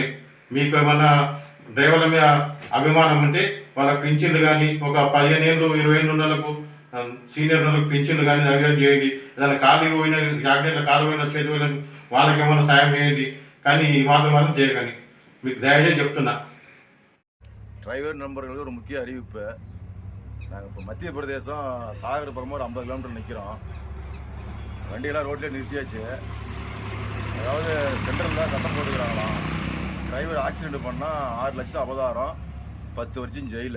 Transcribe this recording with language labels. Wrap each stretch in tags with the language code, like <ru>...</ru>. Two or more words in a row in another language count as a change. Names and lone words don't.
<te>మీకు ఏమన్నా డ్రైవర్ల మీద అభిమానం ఉంటే వాళ్ళ పింఛన్లు కానీ ఒక 15 ఏళ్ళు 20 ఏళ్ళు ఉన్న వాళ్ళకు సీనియర్ వాళ్ళకు పింఛన్లు కానీ అవి చేయండి. ఏదైనా కాలు పోయిన యాక్సిడెంట్లో కాలు పోయిన చేతి పోయిన వాళ్ళకి ఏమైనా సాయం చేయండి. కానీ ఈ మాత్రం చేయకండి. మీకు దయచేసి చెప్తున్నా.</te> <ta>டிரைவர் நண்பர்களுக்கு ஒரு முக்கிய அறிவிப்பு. நாங்கள் இப்போ மத்திய பிரதேசம் சாகர்புரம் ஒரு 50 கிலோமீட்டர் நிற்கிறோம். வண்டியெல்லாம் ரோட்லேயே நிறுத்தியாச்சு. அதாவது சென்ட்ரலில் சட்டம் போட்டுக்கிறாங்களாம். டிரைவர் ஆக்சிடென்ட் பண்ணால் 6 லட்சம் அபதாரம், 10 வருஷம் ஜெயிலு.</ta>